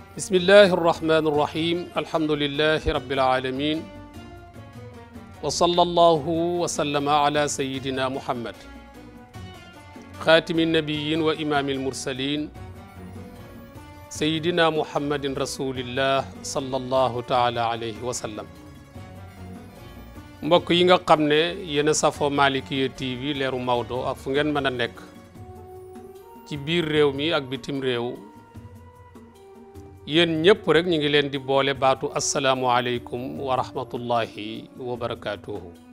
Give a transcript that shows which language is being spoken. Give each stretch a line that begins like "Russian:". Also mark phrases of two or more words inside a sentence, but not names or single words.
Arabic: بسم الله الرحمن الرحيم الحمد لله رب العالمين وصلى الله وسلم على سيدنا محمد خاتم النبيين وإمام المرسلين سيدنا محمد رسول الله صلى الله تعالى عليه وسلم
Wolof: mbokk yi nga xam ne yéen a safoo Malikiya TV leeru Maodo ak fu ngeen mën a nekk ci biir réew mi ak bitim réew yéen ñëpp rek ñu ngi leen di boole baatu
Arabic: السلام عليكم ورحمة الله وبركاته